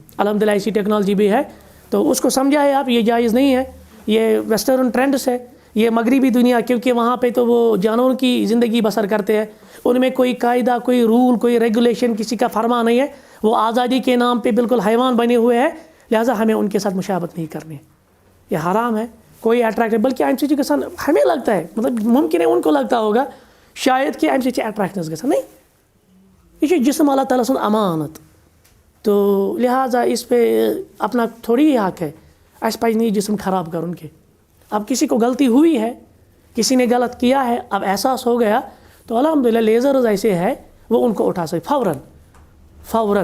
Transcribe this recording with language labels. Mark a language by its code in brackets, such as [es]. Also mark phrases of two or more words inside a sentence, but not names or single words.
[ur] الحمدللہ ایسی ٹیکنالوجی بھی ہے، تو اس کو سمجھائے آپ یہ جائز نہیں ہے، یہ [en] western trends [ur] ہے، یہ مغربی دنیا، کیونکہ وہاں پہ تو وہ جانوروں کی زندگی بسر کرتے ہیں، ان میں کوئی قاعدہ، کوئی رول، کوئی ریگولیشن کسی کا فرما نہیں ہے، وہ آزادی کے نام پہ بالکل حیوان بنے ہوئے ہیں، لہٰذا ہمیں ان کے ساتھ مشابہت نہیں کرنی، یہ حرام ہے. کوئی اٹریکٹ، بلکہ [ks] امہ سۭتۍ گژھان [ur] ہمیں لگتا ہے، مطلب ممکن ہے ان کو لگتا ہوگا شاید کہ [ks] امہ سۭتۍ اٹریکشنس گژھان، [ur] نہیں، یہ جسم اللہ تعالیٰ سُنٛد امانت، تو لہٰذا اس پہ اپنا تھوڑی ہی حق ہے، اس پہ نہیں جسم خراب کرن کے. اب کسی کو غلطی ہوئی ہے، کسی نے غلط کیا ہے، اب احساس ہو گیا، تو الحمدللہ لیزرز ایسے ہے وہ ان کو اٹھا سکے فوراً.